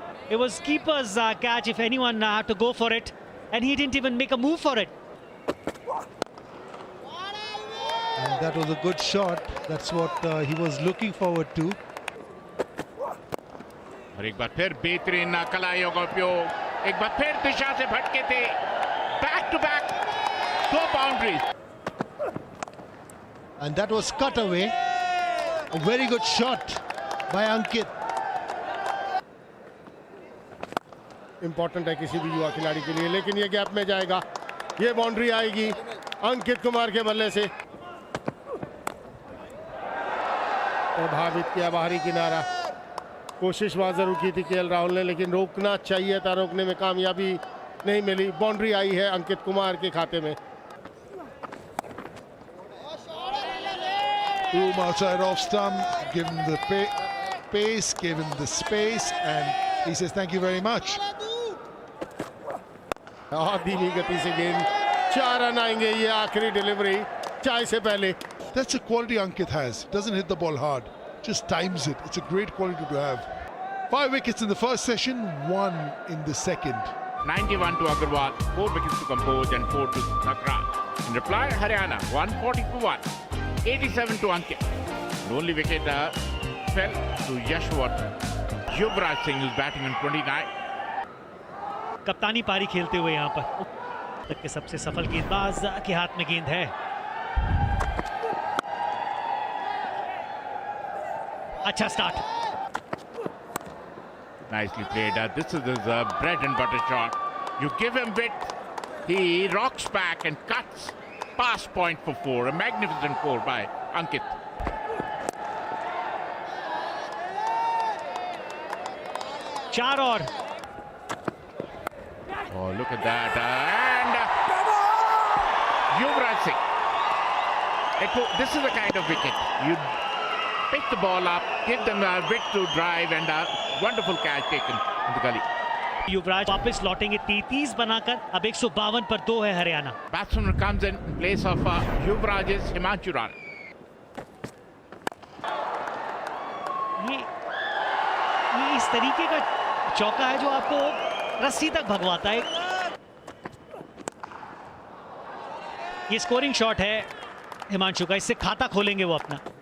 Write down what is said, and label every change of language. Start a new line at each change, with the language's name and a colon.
English: It was keeper's catch if anyone had to go for it. And he didn't even make a move for it. And that was a good shot. That's what he was looking forward to.
Hindi: और एक बार फिर बेहतरीन कलाइयों का उपयोग। एक बार फिर दिशा से भटके थे।
English: Back to back 2 boundaries. And that was cut away. A very good shot by Ankit.
Hindi: Important है किसी भी युवा खिलाड़ी के लिए, लेकिन ये गैप में जाएगा। ये बाउंड्री आएगी अंकित कुमार के बल्ले से। प्रभावित किया बाहरी किनारा। कोशिश वहां जरूर की थी केएल राहुल ने, लेकिन रोकना चाहिए था, रोकने में कामयाबी नहीं मिली। बाउंड्री आई है अंकित कुमार के खाते में।
English: Boom outside off stump, give him the pace, gave him the space, and he says thank you very much.
Hindi: धीमी गति से गेंद, 4 रन आएंगे। ये आखिरी डिलीवरी चाय से पहले।
English: That's a quality Ankit has. Doesn't hit the ball hard, just times it. It's a great quality to have. 5 wickets in the first session, 1 in the second. 91 to Agarwal, 4 wickets to Kamboj and 4 to Thakraj. In reply, Haryana 140 to 1, 87 to Ankit. The only wicket fell to Yashwardhan. Yuvraj Singh, who's batting on 29.
Hindi: कप्तानी पारी खेलते हुए यहाँ पर तक के सबसे सफल गेंदबाज के हाथ में गेंद है। अच्छा start.
English: Nicely played. This is his bread and butter shot. You give him width, he rocks back and cuts past point for 4. A magnificent 4 by Ankit.
Hindi: चार और।
English: Oh, look at that. And Yuvraj Singh. This is the kind of wicket. You pick the ball up, give them a width to drive, and a wonderful catch taken in the gully.
Hindi: युवराज वापस लौटेंगे 33 बनाकर। अब 152 पर 2 है Haryana.
English: Batsman comes in place of Yuvraj is Himanshu Rana.
Hindi: ये इस तरीके का चौका है जो आपको रस्सी तक भगवाता है। ये स्कोरिंग शॉट है हिमांशु का, इससे खाता खोलेंगे वो अपना।